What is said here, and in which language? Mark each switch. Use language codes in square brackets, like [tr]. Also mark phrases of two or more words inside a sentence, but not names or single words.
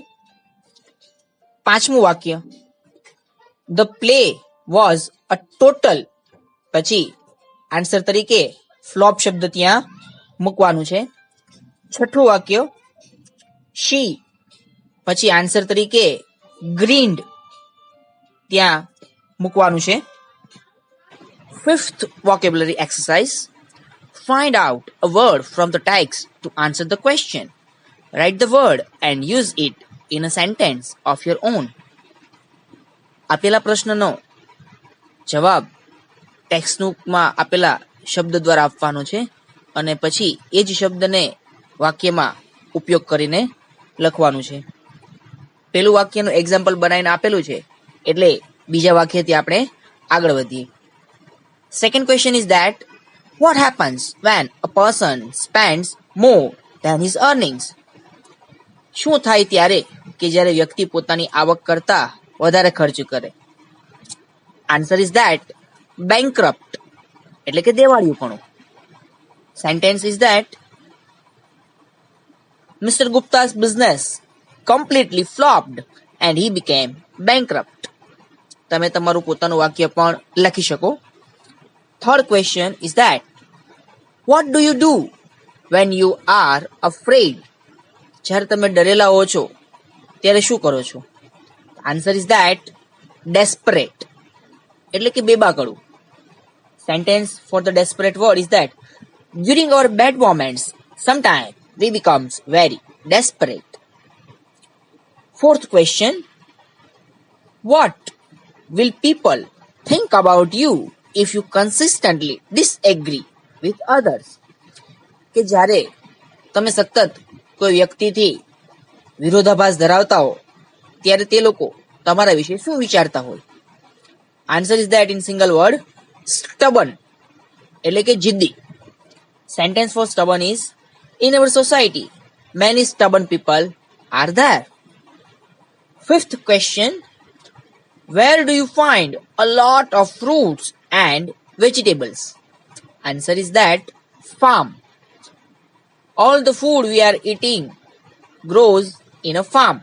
[gu] પાંચમું વાક્ય, [en] the play was a total, [gu] પછી આન્સર તરીકે ફ્લોપ શબ્દ ત્યાં મૂકવાનું છે. છઠ્ઠું વાક્ય, શી, પછી આન્સર તરીકે ગ્રીન્ડ ત્યાં મૂકવાનું છે. [en] Fifth vocabulary exercise, find out a word from the text to answer the question. Write the word and use it in a sentence of your own. [gu] આપેલા પ્રશ્નનો જવાબ ટેક્સ્ટબુકમાં આપેલા શબ્દ દ્વારા આપવાનો છે અને પછી એ જ શબ્દને વાક્યમાં ઉપયોગ કરીને લખવાનું છે. પેલું વાક્યનું એક્ઝામ્પલ બનાવીને આપેલું છે એટલે બીજા વાક્યથી આપણે આગળ વધીએ. [en] Second question is that what happens when a person spends more than his earnings? [gu] શું થાય ત્યારે કે જ્યારે વ્યક્તિ પોતાની આવક કરતા વધારે ખર્ચ કરે? [en] answer is that bankrupt, [gu] એટલે કે દેવાળિયુંપણું. [en] sentence is that Mr. Gupta's business completely flopped and he became bankrupt. [gu] તમે તમારું પોતાનું વાક્ય પણ લખી શકો. [en] Third question is that what do you do when you are afraid? [gu] જ્યારે તમે ડરેલા હો છો ત્યારે શું કરો છો? [en] answer is that desperate, [gu] એટલે કે બેબાકળું. [en] Sentence for the desperate word is that during our bad moments sometimes we becomes very desperate. Fourth question, what will people think about you if you consistently disagree with others? [gu] કે જ્યારે તમે સતત કોઈ વ્યક્તિથી વિરોધાભાસ ધરાવતા હો ત્યારે તે લોકો તમારા વિશે શું વિચારતા હોય? [en] answer is that in single word stubborn, [gu] એટલે કે જિદ્દી. [en] sentence for stubborn is in our society many stubborn people are there. Fifth question, where do you find a lot of fruits and vegetables? Answer is that farm. All the food we are eating grows in a farm.